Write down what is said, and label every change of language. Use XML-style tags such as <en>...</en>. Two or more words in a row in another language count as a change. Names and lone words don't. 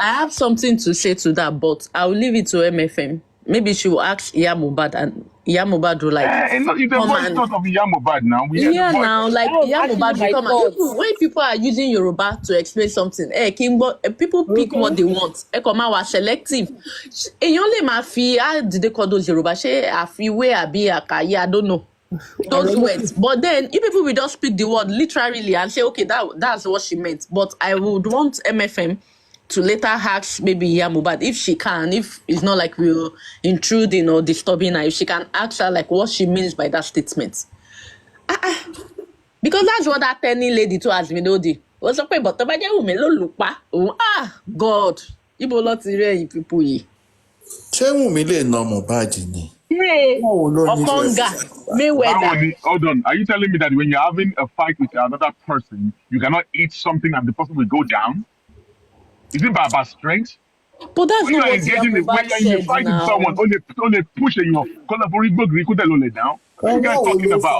<en>I have something to say to that, but I'll leave it to MFM. Maybe she will ask Mohbad and Mohbad will like. It's a voice note of Mohbad now. Mohbad will come out. When people are using Yoruba to explain something, people pick what they want. We're selective.</en> <yo>Èèyàn lè máa fi</yo> <en>did they call those Yoruba? I don't know. Those words, but then if people will just speak the word literally and say, okay, that's what she meant. But I would want MFM to later ask maybe Mohbad if she can, if it's not like we're intruding or disturbing her, if she can ask her like what she means by that statement. Because that's what that tiny lady too has been doing. Was okay, but God,</en> <yo>ibo lo ti re yin people yi. Ṣé Wùmí lè na Mohbad ni? Okonga, Mayweather.</yo> <en>Hold on. Are you telling me that when you're having a fight with another person, you cannot eat something and the person will go down? Is it by strength? But that's when not what when you're fighting now. someone, only push you down. What are you guys talking about?</en>